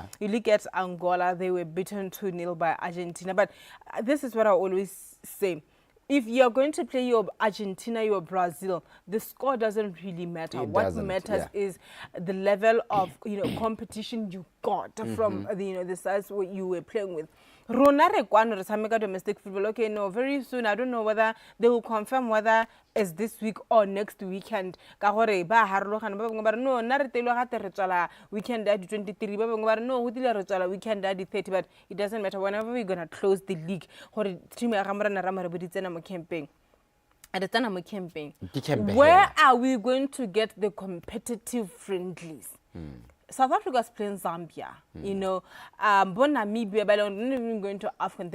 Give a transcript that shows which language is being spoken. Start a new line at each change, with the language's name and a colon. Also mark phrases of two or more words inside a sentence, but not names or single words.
English: You look at Angola, they were beaten 2-0 by Argentina. But this is what I always say. If you're going to play your Argentina, your Brazil, the score doesn't really matter. What matters is the level of competition you got from the sides what you were playing with.
Tswana: Rona re
English: domestic football. Okay, no, very soon. I don't know whether they will confirm whether it's this week or next weekend. No,
Tswana: na re telo gate re tswala
English: weekend at
Tswana: 23.
English: No, weekend at 30. But it doesn't matter. Whenever we're gonna close the league, campaign. Where are we going to get the competitive friendlies? South Africa is playing Zambia, Namibia, but they're not even going to AFCON.